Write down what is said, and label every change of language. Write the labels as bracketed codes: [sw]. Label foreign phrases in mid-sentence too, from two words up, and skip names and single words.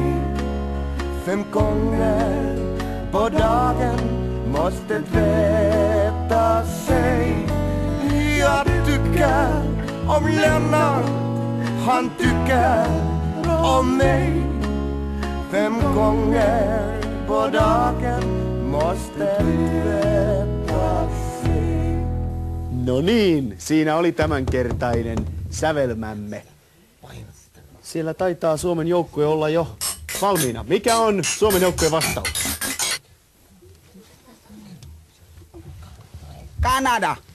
[sv] 5 gånger på dagen måste tvätta sig. Jag tycker om Lennart, han tycker om mig. 5 gånger på dagen måste tvätta sig. [fi] No niin, siinä oli tämänkertainen sävelmämme. Siellä taitaa Suomen joukkue olla jo valmiina. Mikä on Suomen joukkueen vastaus? Kanada.